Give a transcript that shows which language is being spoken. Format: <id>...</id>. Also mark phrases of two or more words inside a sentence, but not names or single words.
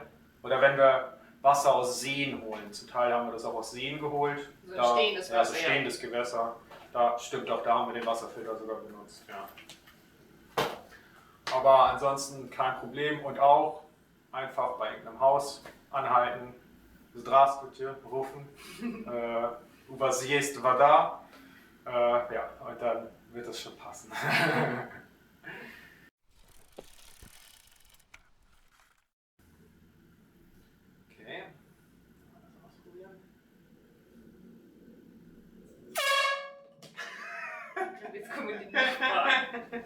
<de>Oder wenn wir Wasser aus Seen holen. Zum Teil haben wir das auch aus Seen geholt. So ein stehendes Wasser. Stehendes Gewässer. Da stimmt auch, da haben wir den Wasserfilter sogar benutzt. Ja. Aber ansonsten kein Problem und auch einfach bei irgendeinem Haus anhalten,</de> <ru>Здравствуйте rufen, у вас есть вода,</ru> <de>und dann wird es schon passen. Okay, also ausprobieren. Jetzt kommen die Nachbarn.</de>